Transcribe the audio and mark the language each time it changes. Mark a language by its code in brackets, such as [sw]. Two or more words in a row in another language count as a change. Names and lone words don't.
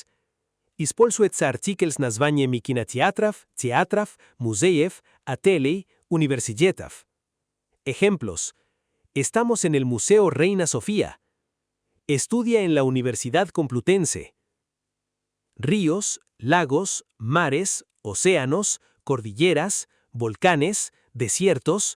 [ru] Используется артикль с названиями кинотеатров, театров, музеев, отелей, университетов. [es] Ejemplos. Estamos en el Museo Reina Sofía. Estudia en la Universidad Complutense. Ríos, lagos, mares, océanos, cordilleras, volcanes, desiertos.